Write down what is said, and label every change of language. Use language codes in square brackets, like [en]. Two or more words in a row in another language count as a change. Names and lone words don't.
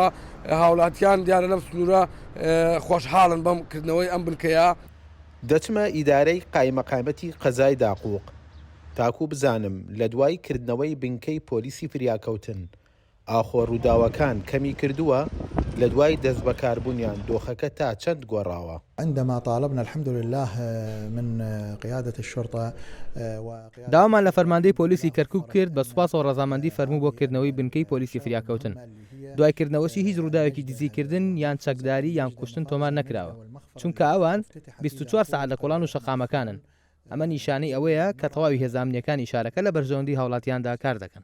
[ckb] هاوڵاتیان دیارە لەم سنوورە خۆشحاڵن بەم کردنەوەی ئەم بنکەیە. دەچمە ئیدارەی قایمەقامەتی قەزای داقووق تاکو بزانم لە دوای کردنەوەی بنکەی پۆلیسی فریاکەوتن ئاخۆ ڕووداوەکان کەمی کردووە، لە دوای دەست بەکاربوونیان دۆخەکە تا چەند گۆڕاوە. [ar] عندما طالبنا الحمد لله من قيادة الشرطة [ckb] داوامان لە فەرماندەی پۆلیسی کەرکووک کرد بە سوپاس و ڕەزامەندی فەرموو بۆ کردنەوەی بنکەی پۆلیسی فریاکەوتن. دوایکردنەوەشی هیچ ڕووداوێکی دزیکردن یان چەکداری یان کوشتن تۆمار نەکراوە، چونکە ئەوان 24 ساعت لە کۆڵان و شەقامەکانن. ئەمە نیشانەی ئەوەیە کە تەواوی هێزانامنیەکانی شارەکە لە بەرژەوەندی هاوڵاتیاندا کار دەکەن.